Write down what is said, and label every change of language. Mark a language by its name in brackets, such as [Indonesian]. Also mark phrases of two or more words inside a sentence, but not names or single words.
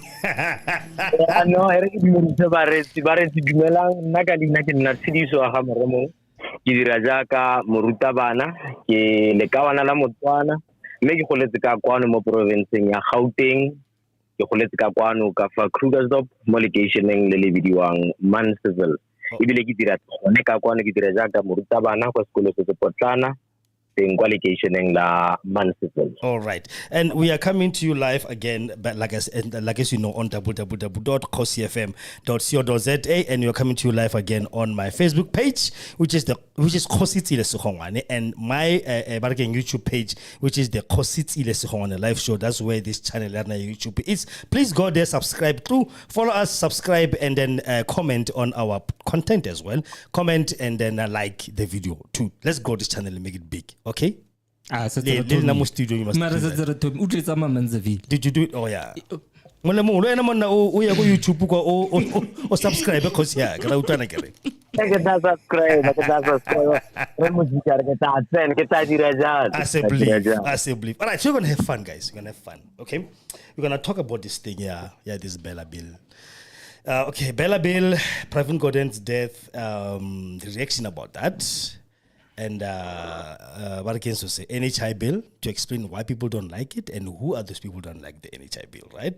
[Tswana] No ere ke dumedise baretsi dumelang nna ka dina ke nna Tshidiso ga Moremo ke dira jaaka morutabana ke lekawana la Motswana mme ke goletse ka kwano mo provinceng ya Gauteng ke goletse ka kwano ka fa Krugersdorp mo locationeng le bidiwang Mansfield ebile ke dira gone ka kwano ke dira jaaka morutabana kwa sekolo se Potlana teng kwa locationeng la Mansfield. [English] All right, and we are coming to you live again, but like as you know, on www.kosifm.co.za, and we are coming to you live again on my Facebook page, which is Kositsile Sogongwane, and my YouTube page, which is the Kositsile Sogongwane live show. That's where this channel on YouTube is. Please go there, subscribe too, follow us, subscribe, and then comment on our content as well. Comment and then like the video too. Let's grow this channel and make it big. Okay. Studio you must Did you do it? Oh yeah. [Tswana] YouTube o subscribe [English] because yeah, [Tswana] ke ra utlwana ke re. Ke ta subscribe. Re mo dikare ke ta tsena ke ta dira jalo. [English] I say believe. All right, so we're gonna have fun, guys. We're gonna have fun. Okay, we're gonna talk about this thing. Yeah, this Bella Bill. Okay, Bella Bill, Pravin Gordans' death. The reaction about that. And what I can say, NHI bill, to explain why people don't like it and who are those people who don't like the NHI bill, right?